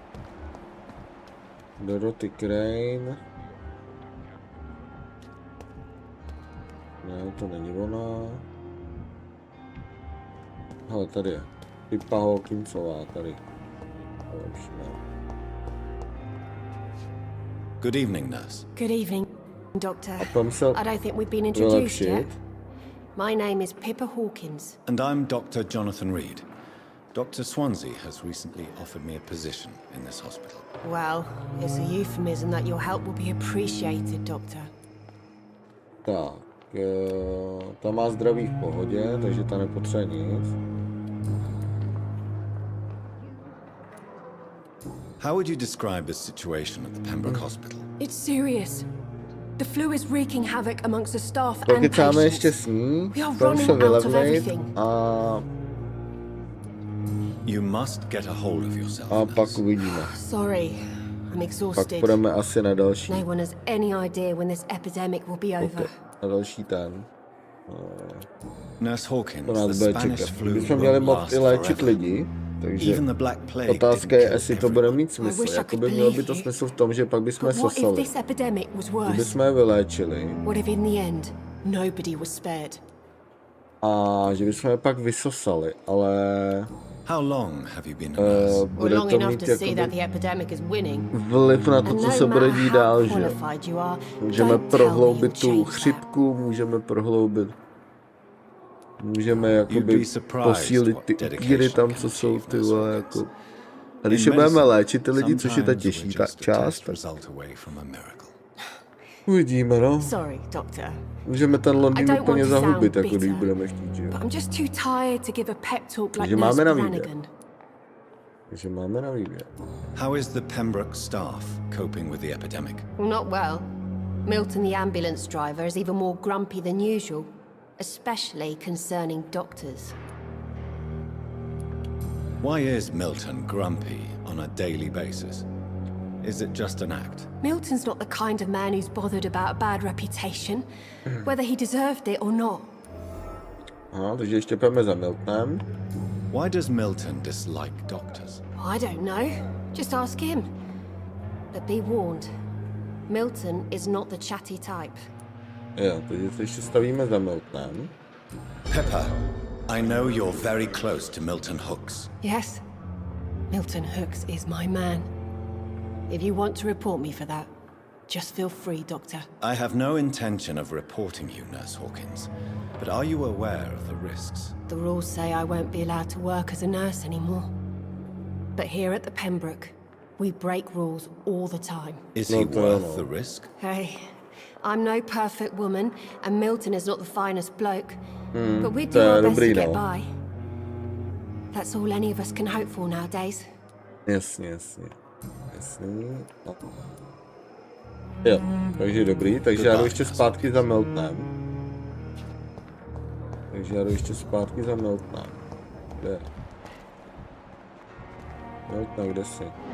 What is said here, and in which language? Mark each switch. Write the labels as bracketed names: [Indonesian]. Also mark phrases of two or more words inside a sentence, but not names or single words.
[Czech] Dorothy Crane. Ne, to není ona. Hele, tady je. Pippa Hawkinsová, tady. Lepší, ne. [English] Good evening, nurse. Good evening, Doctor. [Czech] A tam se [English] I don't think we've been introduced yet. [Czech] vylepšit. [English] My name is Pippa Hawkins. And I'm Dr. Jonathan Reed. Dr. Swansea has recently offered me a position in this hospital. Well, it's a euphemism that your help will be appreciated, Doctor. [Czech] Tak, ta má zdraví v pohodě, takže ta nepotřebuje nic. [English] How would you describe the situation at the Pembroke Hospital? It's serious. The flu is wreaking havoc amongst the staff and [Czech] Pokecáme ještě [English] patients. [Czech] s ní, [English] We are [Czech] tam se [English] running out of [Czech] vylevnit [English] everything. [Czech] a [English] You must get a hold of yourself, [Czech] pak [English] nurse. [Czech] uvidíme. [English] Sorry, I'm [Czech] Pak [English] exhausted. [Czech] půjdeme asi na další. [English] No one has any idea when this epidemic will be over. [Czech] Na další ten. [English] Nurse Hawkins, [Czech] To [English] the [Czech] nás bude [English] Spanish [Czech] čekat. [English] flu [Czech] Bychom měli [English] won't [Czech] moct [English] last [Czech] i léčit [English] forever. [Czech] lidi, takže [English] Even the Black Plague [Czech] otázka [English] didn't [Czech] je, [English] kill [Czech] jestli to bude mít [English] I [Czech] smysl. [English] wish I [Czech] Jakoby [English] could [Czech] mělo by [English] believe [Czech] to [English] you. [Czech] smysl v tom, že pak bychom [English] But what if [Czech] sosali. [English] this epidemic was worse? [Czech] Kdybychom je vyléčili [English] What if in the end, nobody was spared? [Czech] a že bychom je pak vysosali, ale [English] How long have you been a nurse? Well, [Czech] Bude [English] long [Czech] to [English] enough [Czech] mít [English] to see that [Czech] jakoby [English] the epidemic is winning. [Czech] vliv na to, [English] And [Czech] co [English] no [Czech] se bude [English] matter [Czech] dít [English] how [Czech] dál, že jo. [English] qualified you are, [Czech] Můžeme [English] don't tell me [Czech] prohloubit [English] you'll [Czech] tu [English] change that. [Czech] chřipku, můžeme prohloubit. Můžeme [English] You'd be [Czech] jakoby [English] surprised [Czech] posílit [English] what [Czech] ty upíry [English] dedication [Czech] tam, [English] can [Czech] co jsou [English] achieve [Czech] ty [English] nurse [Czech] vole, [English] organs. [Czech] jako. A když [English] In [Czech] je budeme [English] medicine, [Czech] léčit ty lidi, což je ta [English] sometimes [Czech] těžší [English] we're just a [Czech] část, [English] test [Czech] tak [English] result away from a miracle. [Czech] uvidíme, no. [English] Sorry, Doctor, [Czech] Můžeme ten [English] I [Czech] Londýn [English] don't [Czech] úplně [English] want to sound [Czech] zahubit, jako když [English] bitter, [Czech] budeme chtít, že jo. [English] but I'm just too tired to give a pep talk like [Czech] Takže [English] Nurse [Czech] máme na výběr. [English] Brannigan. [Czech] Takže máme na výběr. [English] How is the Pembroke staff coping with the epidemic? Well, not well. Milton, the ambulance driver, is even more grumpy than usual, especially concerning doctors. Why is Milton grumpy on a daily basis? Is it just an act? Milton's not the kind of man who's bothered about a bad reputation, whether he deserved it or not. [Czech] Aha, takže ještě půjdeme za Miltonem. [English] Why does Milton dislike doctors? I don't know. Just ask him. But be warned, Milton is not the chatty type. [Czech] Jo, takže se ještě stavíme za Miltonem. [English] Pepper, I know you're very close to Milton Hooks. Yes, Milton Hooks is my man. If you want to report me for that, just feel free, Doctor. I have no intention of reporting you, Nurse Hawkins, but are you aware of the risks? The rules say I won't be allowed to work as a nurse anymore. But here at the Pembroke, we break rules all the time. Is he worth the risk? Hey, I'm no perfect woman, and Milton is not the finest bloke. But we do our best to get by. That's all any of us can hope for nowadays. [Czech] Jasně, jasně. No. Jo, takže dobrý, takže já jdu ještě zpátky za Miltonem. Kde? Milton, kde jsi?